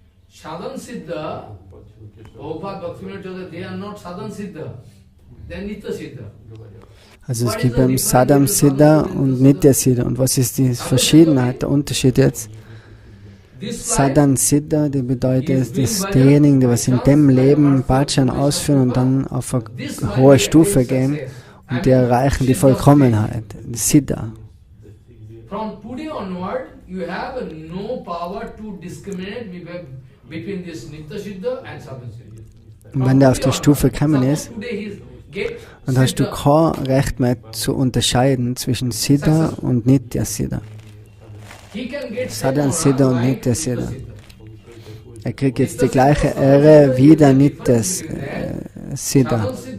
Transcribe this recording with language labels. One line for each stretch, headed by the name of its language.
English: Sadhan Siddha, Prabhupada, Bhaktivinoda, they are not Sadhan Siddha, they are Nitya Siddha.
German: Also es gibt beim Sadham Siddha und Nitya Siddha. Und was ist die Verschiedenheit, der Unterschied jetzt? Sadhan Siddha, die bedeutet, dass diejenigen, die was in dem Leben Bhajan ausführen und dann auf eine hohe Stufe gehen und die erreichen die Vollkommenheit, die Siddha.
English: From today onward, you have no power to discriminate between this Nitya Siddha and Sadhan Siddha.
German: Und wenn der auf die Stufe gekommen ist, dann hast du kein Recht mehr zu unterscheiden zwischen Siddha und Nitya Siddha. Sadhan Siddha und Nitya Siddha. Er kriegt jetzt die gleiche Ehre wie der Nitya Siddha.